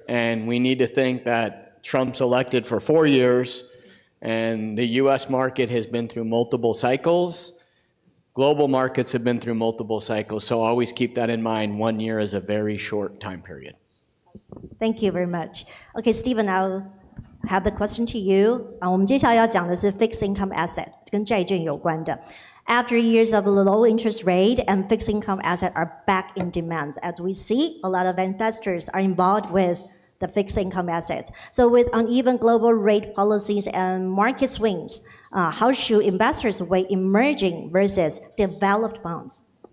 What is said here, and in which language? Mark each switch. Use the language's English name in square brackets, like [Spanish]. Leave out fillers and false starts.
[English] And we need to think that Trump's elected for 4 years. And the US market has been through multiple cycles. Global markets have been through multiple cycles. So always keep that in mind. 1 year is a very short time period. Thank you very much. Okay, Stephen, I'll have the question to you. [Chinese] 我们接下来要讲的是 fixed income asset， 跟债券有关的。 [English] After years of low interest rate and fixed income assets are back in demand, as we see, a lot of investors are involved with the fixed income assets. So with uneven global rate policies and market swings, how should investors weigh emerging versus developed bonds?